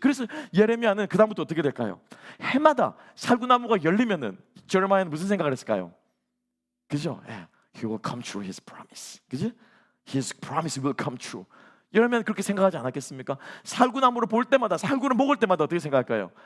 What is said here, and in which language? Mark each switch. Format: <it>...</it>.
<ko>그래서 예레미야는 그 다음부터 어떻게 될까요? 해마다 살구나무가 열리면은 제레미야는 무슨 생각을 했을까요? 그죠?</ko> <en>He will come true his promise.</en> <ko>그죠?</ko> <en>His promise will come true.</en> <ko>예레미야는 그렇게 생각하지 않았겠습니까? 살구나무를 볼 때마다, 살구를 먹을 때마다 어떻게 생각할까요?</ko>